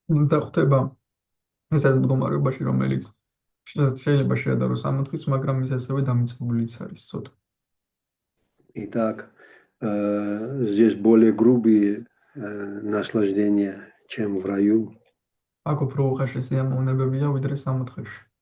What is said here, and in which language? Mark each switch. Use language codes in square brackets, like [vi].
[ka] და ხდება ეს მდგომარეობაში, რომელიც შეიძლება შეადარო სამოთხის, მაგრამ ის ასევე დამიწყებულიც არის ცოტა. [ru] Итак, здесь более грубые наслаждения, чем в раю. [ka] აქ უფრო უხეში სიამოვნებებია ვიდრე სამოთხეში.